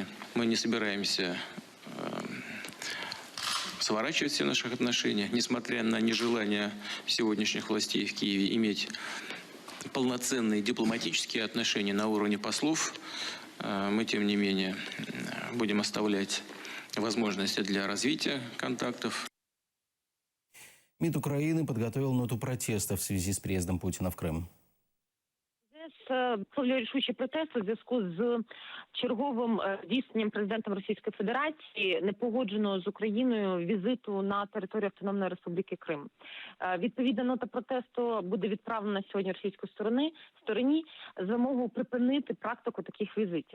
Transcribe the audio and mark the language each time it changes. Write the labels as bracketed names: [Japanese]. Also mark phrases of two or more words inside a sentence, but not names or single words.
[Russian] Мы не собираемся сворачивать все наши отношения, несмотря на нежелание сегодняшних властей в Киеве иметь полноценные дипломатические отношения на уровне послов. Мы, тем не менее, будем оставлять возможности для развития контактов. МИД Украины подготовил ноту протеста в связи с приездом Путина в Крым. [Ukrainian] Висловлює рішучий протест у зв'язку з черговим здійсненням президентом Російської Федерації непогодженого з Україною візиту на територію Автономної Республіки Крим. Відповідна нота протесту буде відправлена сьогодні російської стороні з вимогою припинити практику таких візитів.